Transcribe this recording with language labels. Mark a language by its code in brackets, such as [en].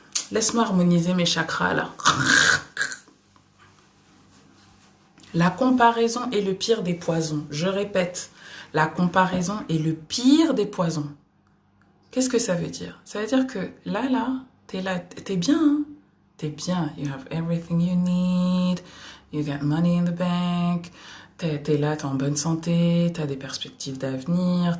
[fr] Laisse-moi harmoniser mes chakras là. La comparaison est le pire des poisons. Je répète, la comparaison est le pire des poisons. Qu'est-ce que ça veut dire? Ça veut dire que là, t'es bien. Hein? T'es bien. [en] You have everything you need. You got money in the bank. [fr] T'es là, t'es en bonne santé. T'as des perspectives d'avenir.